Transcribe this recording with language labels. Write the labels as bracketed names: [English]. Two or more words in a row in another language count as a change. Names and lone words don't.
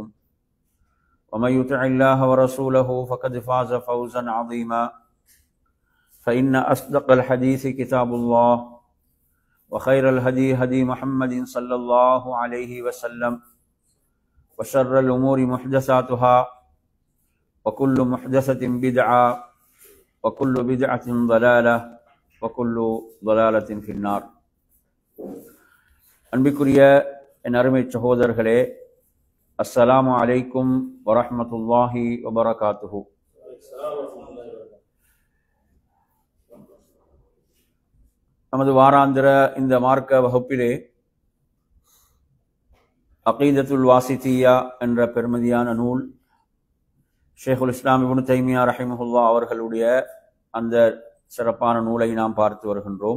[Arabic] ومن يطع الله ورسوله فقد فاز فوزا عظيما فإن أصدق الحديث كتاب الله وخير الهدي هدي محمد صلى الله عليه وسلم وشر الأمور محدثاتها وكل محدثة بدعة وكل بدعة ضلالة وكل ضلالة في النار. [Tamil] அன்பிற்குரிய என் அருமை சகோதரர்களே, [Arabic] السلام عليكم ورحمة الله وبركاته. [Tamil] நமது வாராந்திர இந்த மார்க்க வகுப்பிலே அகீதத்துல் வாசித்தியா என்ற பெருமதியான நூல் [Arabic] شيخ الإسلام [Tamil] இப்னு தைமியா ரஹிமஹுல்லா அவர்களுடைய அந்த சிறப்பான நூலை நாம் பார்த்து வருகின்றோம்.